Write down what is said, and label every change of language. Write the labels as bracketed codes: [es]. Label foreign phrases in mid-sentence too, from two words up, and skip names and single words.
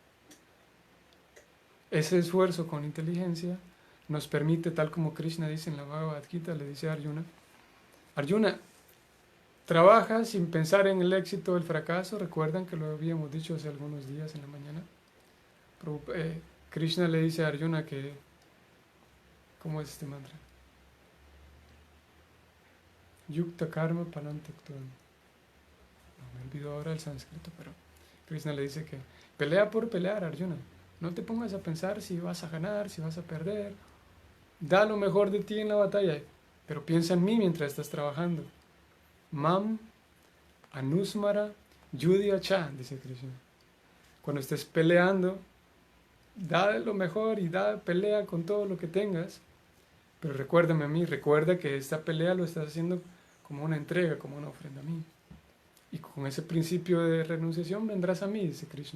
[es] Ese esfuerzo con inteligencia nos permite, tal como Krishna dice en la Bhagavad Gita, le dice a Arjuna, Arjuna, trabaja sin pensar en el éxito o el fracaso. Recuerdan que lo habíamos dicho hace algunos días en la mañana. Krishna le dice a Arjuna que, ¿cómo es este mantra? Yukta karma panantaktuam. No me olvido ahora el sánscrito, pero Krishna le dice que pelea por pelear, Arjuna. No te pongas a pensar si vas a ganar, si vas a perder. Da lo mejor de ti en la batalla, pero piensa en mí mientras estás trabajando. [sa] Mam anusmara yudhya cha, [es] dice Krishna. Cuando estés peleando, da lo mejor y pelea con todo lo que tengas, pero recuérdame a mí, recuerda que esta pelea lo estás haciendo como una entrega, como una ofrenda a mí. Y con ese principio de renunciación vendrás a mí, dice Krishna.